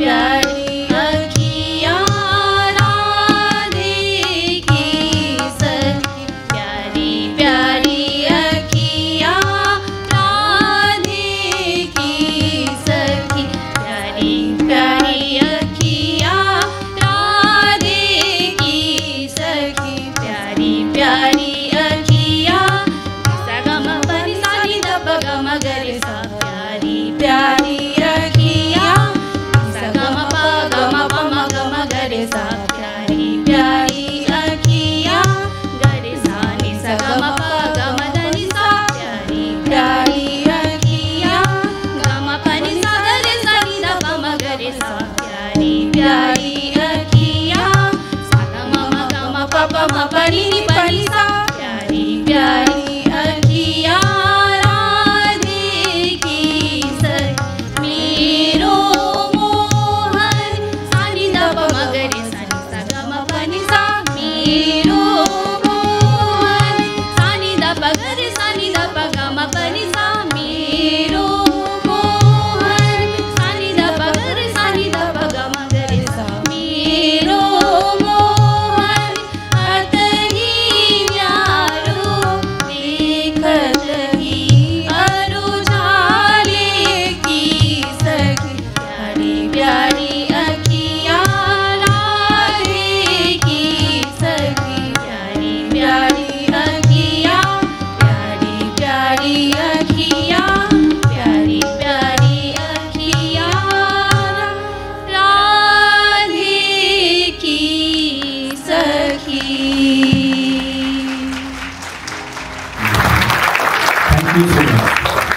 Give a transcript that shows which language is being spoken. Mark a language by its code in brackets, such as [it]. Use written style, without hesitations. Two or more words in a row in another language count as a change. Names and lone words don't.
[bra] अखियाँ राधे की सखी प्यारी प्यारी अखियाँ राधे की सखी प्यारी प्यारी अखियाँ राधे की सखी प्यारी प्यारी अखियाँ सा ग म प नि सा नि द प ग म ग रे सा प्यारी प्यारी अखियाँ सा ग म प म ग म ग रे सा प्यारी प्यारी अखियाँ ग रे सा नि सा ग म प ग म द नि सा प्यारी प्यारी अखियाँ ग म प नि सा ग रे सा नि द प म ग रे सा प्यारी प्यारी अखियाँ सा ग म ग म प म प नि प नि सा प्यारी प्यारी अखियाँ राधे की सखी मेरो मोहन सा नि द प म ग रे सा नि सा ग म प नि सा मेरो मोहन सा नि द प ग रे सा नि द प ग म प नि सा मेरो मोहन सा नि द प ग रे सा नि द प ग म ग रे सा मेरो मोहन अतहि न्यारो देखत ही अरुझाले की सखी प्यारी प्यारी अखियाँ राधे की सखी प्यारी प्यारी अखियाँ प्यारी प्यारी अखियाँ प्यारी प्यारी अखियाँ राधे की सखी। [en] Thank you so much.